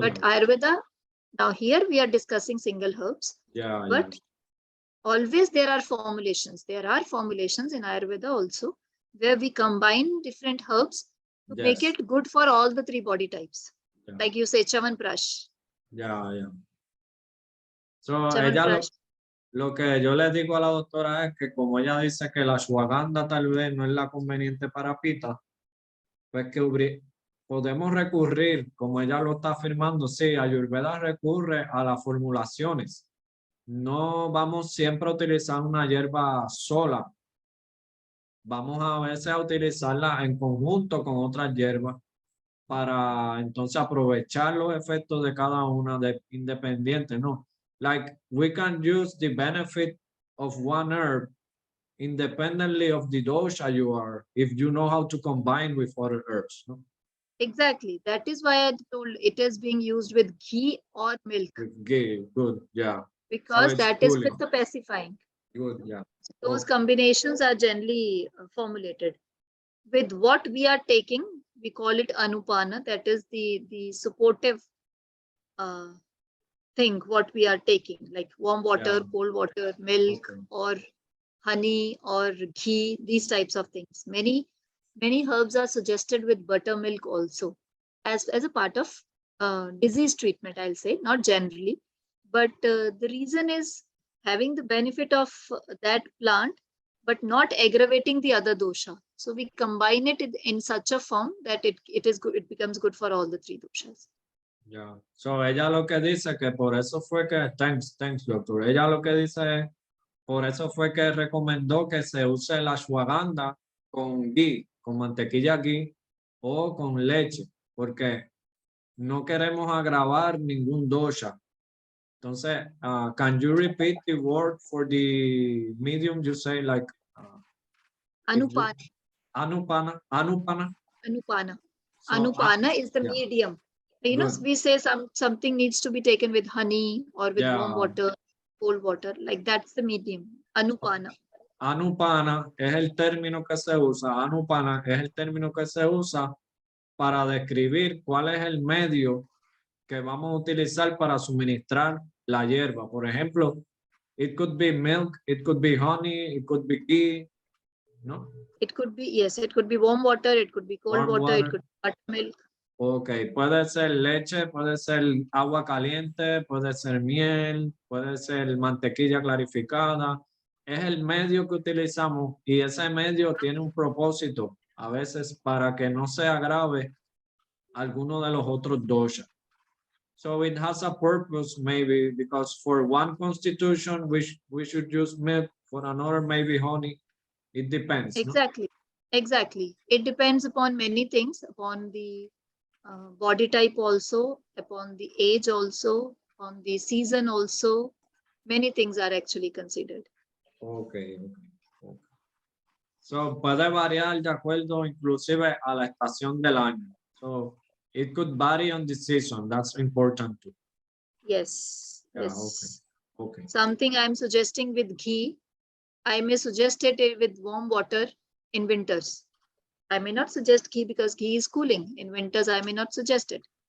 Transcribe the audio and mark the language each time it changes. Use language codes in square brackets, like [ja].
[en] But Ayurveda, now here we are discussing single herbs. Yeah. But always there are formulations. There are formulations in Ayurveda also where we combine different herbs to make it good for all the 3 body types. Yeah. Like you say, Chavanprash. Yeah. So Chavanprash. [es] lo que yo le digo a la doctora es que como ella dice que la ashwagandha tal vez no es la conveniente para pita, pues que podemos recurrir, como ella lo está afirmando, sí, Ayurveda recurre a las formulaciones. No vamos siempre a utilizar una hierba sola. Vamos a veces a utilizarla en conjunto con otras hierbas para entonces aprovechar los efectos de cada una independiente, ¿no? [en] Like we can use the benefit of one herb independently of the dosha you are, if you know how to combine with other herbs, no? Exactly. That is why I told it is being used with ghee or milk. With ghee, good, yeah. Because So that is pitta pacifying. Good, yeah. Those combinations are generally formulated. With what we are taking, we call it anupana. That is the supportive thing what we are taking, like warm water, cold water, milk, or honey or ghee, these types of things. Many herbs are suggested with buttermilk also as a part of disease treatment, I'll say, not generally. But the reason is having the benefit of that plant, but not aggravating the other dosha. So we combine it in such a form that it is good, it becomes good for all the 3 doshas. Ya. [es] So ella lo que dice que por eso fue que, [en] thanks, doctor. [es] Ella lo que dice es, por eso fue que recomendó que se use la ashwagandha con ghee, con mantequilla ghee o con leche, porque no queremos agravar ningún dosha. Entonces, [en] can you repeat the word for the medium? You say like Anupana. anupana. Anupana. So, Anupana is the yeah. medium. You know, Good. we say something needs to be taken with honey or with warm Yeah. water, cold water. Like that's the medium. Anupana. [es] Anupana es el término que se usa. Anupana es el término que se usa para describir cuál es el medio que vamos a utilizar para suministrar la hierba. Por ejemplo, [en] it could be milk, it could be honey, it could be ghee, [es] ¿no? [en] It could be, yes, it could be warm water, it could be cold Warm water, it water. could be buttermilk. [es] Ok, puede ser leche, puede ser agua caliente, puede ser miel, puede ser mantequilla clarificada. Es el medio que utilizamos y ese medio tiene un propósito, a veces para que no se agrave alguno de los otros doshas. [en] So it has a purpose maybe because for one constitution we should use milk, for another maybe honey. It depends. Exactly. No? Exactly. It depends upon many things, upon the body type also, upon the age also, on the season also. Many things are actually considered. Okay. [es] So puede variar de acuerdo inclusive a la estación del año. [en] So it could vary on the season. That's important too. Yes. Yeah, Yes. Okay. Something I'm suggesting with ghee, I may suggest it with warm water in winters. I may not suggest ghee because ghee is cooling. In winters, I may not suggest it.